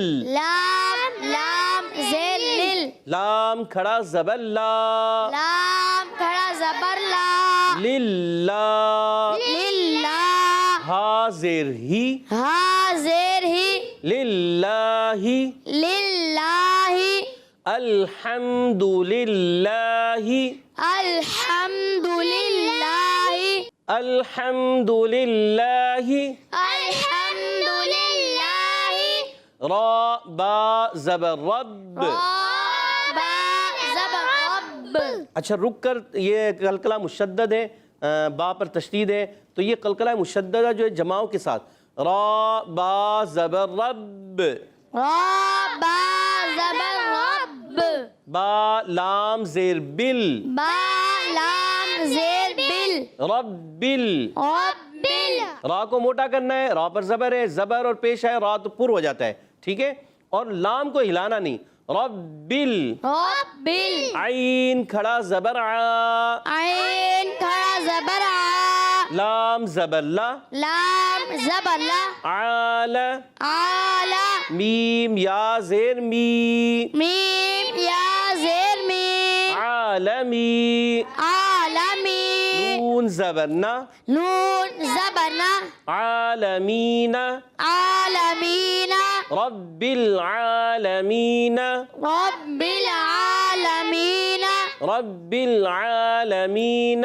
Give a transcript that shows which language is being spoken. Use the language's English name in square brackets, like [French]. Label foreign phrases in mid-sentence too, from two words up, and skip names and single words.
[Urdu] لام لام زیر لل، لام کھڑا زبر لا، لام کھڑا زبر لا، للہ. للہ، ہا زیر ہی، ہا زیر ہی، للہ. للہ، [Arabic] الحمد للہ. الحمد للہ، الحمد للہ. الحمد للہ. [Urdu] را با زبر رب. را با زبر رب. اچھا رک کر، یہ قلقلہ مشدد ہے، با پر تشدید ہے، تو یہ قلقلہ مشددہ جو ہے جماؤں کے ساتھ. را با زبر رب. را با زبر رب. با لام زیر بل، با لام زیر بل، ربل. ربل. را کو موٹا کرنا ہے، را پر زبر ہے، زبر اور پیش ہے، را تو پر ہو جاتا ہے، ٹھیک ہے. اور لام کو ہلانا نہیں. ربل. ربل. عین کھڑا زبر ع، عین کھڑا زبر آ، لام زبر لا، لام زبر لا، عال. آل. میم یا زیر می، میم یا زیر می، عالمی. عالمی. نون زبر نا، نون زبر نا، عالمین. عالمین. [Arabic] رب العالمین. رب العالمین. رب العالمین.